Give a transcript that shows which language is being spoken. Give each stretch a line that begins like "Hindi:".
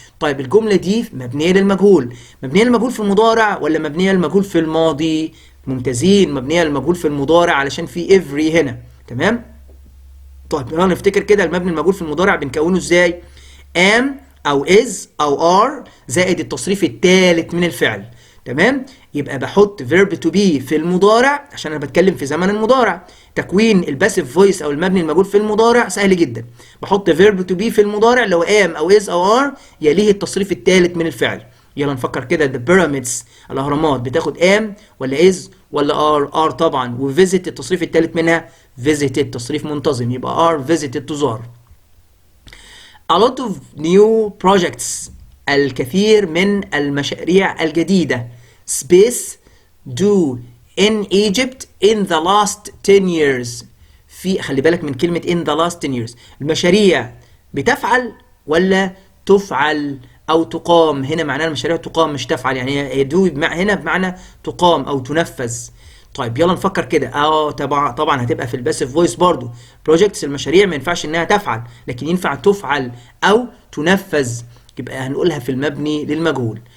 Arabic: طيب الجملة دي مبنية للمجهول، مبنية للمجهول في المضارع ولا مبنية للمجهول في الماضي؟ ممتازين، مبنية للمجهول في المضارع علشان في every هنا، تمام؟ طيب يلا نفتكر كده المبني المجهول في المضارع بنكونه ازاي؟ am او is او are زائد التصريف الثالث من الفعل، تمام؟ يبقى بحط verb to be في المضارع عشان انا بتكلم في زمن المضارع. تكوين الباسيف فويس او المبني المجهول في المضارع سهل جدا، بحط verb to be في المضارع اللي هو am او is او are يليه التصريف الثالث من الفعل. يلا نفكر كده. the pyramids الاهرامات بتاخد am ولا is ولا are؟ are طبعا. وvisit التصريف الثالث منها visited، تصريف منتظم، يبقى are visited تزار.
English: a lot of new projects
Arabic: الكثير من المشاريع الجديدة
English: space do in Egypt in the last 10 years.
Arabic: في خلي بالك من كلمة
English: in the last 10 years.
Arabic: المشاريع بتفعل ولا تفعل أو تقام؟ هنا معناها المشاريع تقام مش تفعل، يعني هي do هنا بمعنى تقام أو تنفذ. طيب يلا نفكر كده. طبعا هتبقى في الباسيف فويس برضو. بروجكتس المشاريع ما ينفعش انها تفعل، لكن ينفع تفعل او تنفذ، يبقى هنقولها في المبني للمجهول.